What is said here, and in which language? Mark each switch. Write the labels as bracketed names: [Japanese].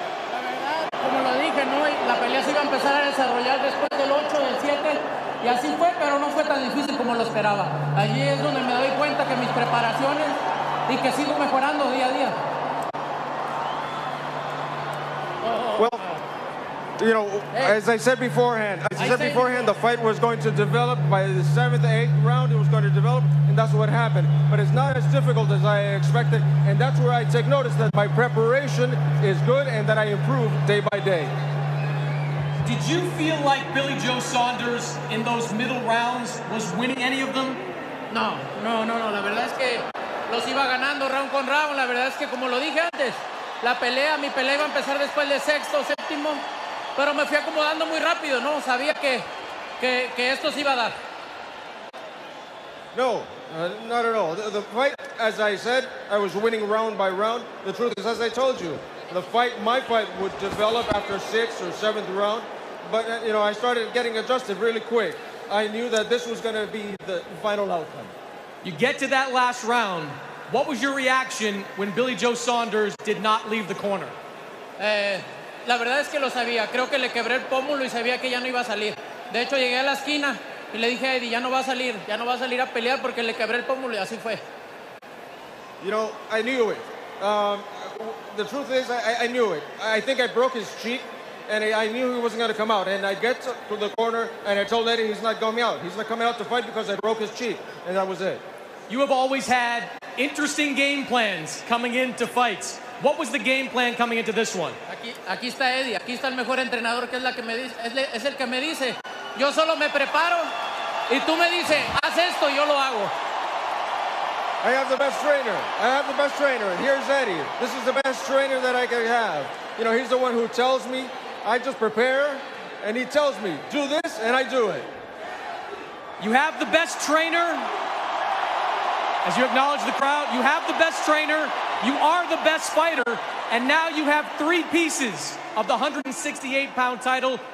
[Spanish] La verdad, como lo dije, ¿no? La pelea se iba a empezar a desarrollar después del 8, del 7, y así fue, pero no fue tan difícil como lo esperaba. Allí es donde me doy cuenta que mis preparaciones y que sigo mejorando día a día. [English] Well, you know, as I said beforehand, the fight was going to develop by the 7th, 8th round. It was going to develop, and that's what happened. But it's not as difficult as I expected, and that's where I take notice that my preparation is good and that I improve day by day. Did you feel like Billy Joe Saunders in those middle rounds was winning any of them? No. [Spanish] La verdad es que los iba ganando round con round. La verdad es que, como lo dije antes, mi pelea iba a empezar después del 6º, 7º. Pero me fui acomodando muy rápido, ¿no? Sabía que esto se iba a dar. [English] No, not at all. The fight, as I said, I was winning round by round. The truth is, as I told you, my fight would develop after 6th or 7th round. But, you know, I started getting adjusted really quick. I knew that this was going to be the final outcome. You get to that last round. What was your reaction when Billy Joe Saunders did not leave the corner? [Spanish] La verdad es que lo sabía. Creo que le quebré el pómulo y sabía que ya no iba a salir. De hecho, llegué a la esquina y le dije a Eddie, ya no va a salir a pelear porque le quebré el pómulo, y así fue. [English] You know, I knew it. The truth is, I knew it. I think I broke his cheek, and I knew he wasn't going to come out. And I get to the corner, and I told Eddie he's not coming out. He's not coming out to fight because I broke his cheek, and that was it. You have always had interesting game plans coming into fights. What was the game plan coming into this one? [Spanish] Aquí está Eddie, aquí está el mejor entrenador, que es el que me dice, yo solo me preparo y tú me dices, haz esto, yo lo hago. [English] I have the best trainer. And here's Eddie. This is the best trainer that I can have. You know, he's the one who tells me, I just prepare, and he tells me, do this, and I do it. You have the best trainer. As you acknowledge the crowd, you have the best trainer, you are the best fighter, and now you have 3 pieces of the 168-pound title.